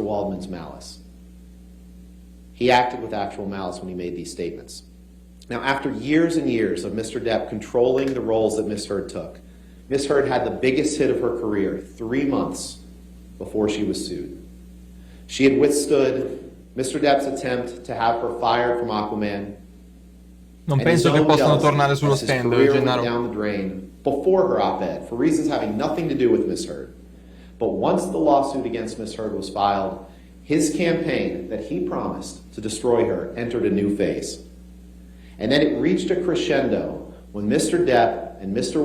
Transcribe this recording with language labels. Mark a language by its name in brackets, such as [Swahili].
[English] Waldman's malice. He acted with actual malice when he made these statements. Now, after years and years of Mr. Depp controlling the roles that Miss Heard took, Miss Heard had the biggest hit of her career 3 months before she was sued. She had withstood Mr. Depp's attempt to have her fired from Aquaman. [Italian] Non penso che possano tornare sullo stand, Gennaro. [English] Down the drain before her op-ed for reasons having nothing to do with Miss Heard. But once the lawsuit against Miss Heard was filed, his campaign that he promised to destroy her entered a new phase. And then it reached a crescendo when Mr. Depp and Mr.